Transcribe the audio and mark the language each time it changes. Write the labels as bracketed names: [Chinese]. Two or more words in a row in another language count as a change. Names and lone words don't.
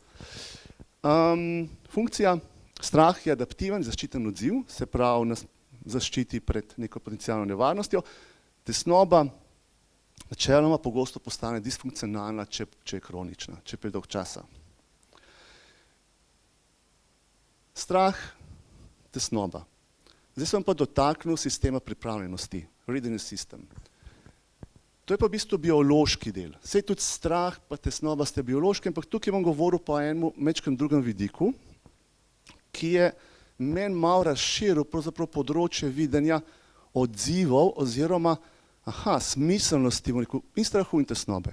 [Slovenian] Funkcija, strah je adaptiven, zaščiten odziv, se pravi zaščiti pred neko potencialno nevarnostjo. Tesnoba načeloma pogosto postane disfunkcionalna, če je kronična, če je predolg časa. Strah, tesnoba. Zdaj sem pa dotaknil sistema pripravljenosti, [English] readiness system. [Slovenian] To je pa v bistvu biološki del. Saj tudi strah pa tesnoba sta biološki, ampak tukaj bom govoril po enem majčkem drugem vidiku, ki je meni malo razširil pravzaprav področje videnja odzivov oziroma smiselnosti in strahu in tesnobe.